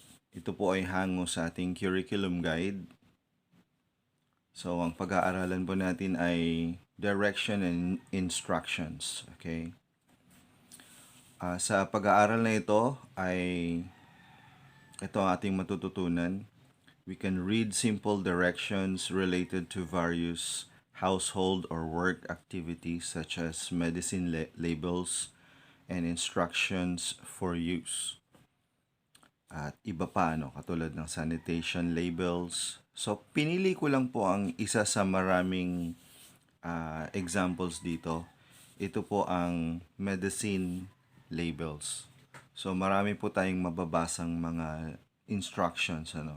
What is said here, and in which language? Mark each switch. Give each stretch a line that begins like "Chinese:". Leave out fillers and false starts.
Filipino: Ito po ay hango sa ating curriculum guide. So, ang pag-aaralan po natin ay direction and instructions. Okay? Sa pag-aaral na ito ito ang ating matututunan.
English: We can read simple directions related to various household or work activities such as medicine labels and instructions for use.
Filipino: At iba pa, katulad ng sanitation labels. So, pinili ko lang po ang isa sa maraming examples dito. Ito po ang medicine labels. So, marami po tayong mababasang mga instructions.